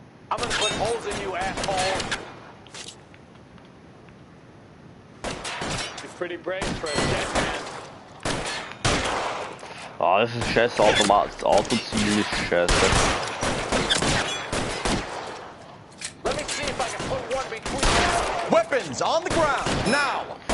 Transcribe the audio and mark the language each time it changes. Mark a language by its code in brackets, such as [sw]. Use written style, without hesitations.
[en] I'm gonna put holes in you, asshole. You're pretty brave for a dead man. [de] Ah, das ist scheiße Automat. Das Autoziel ist scheiße. [en] Let me see if I can put one between you. Weapons on the ground, now!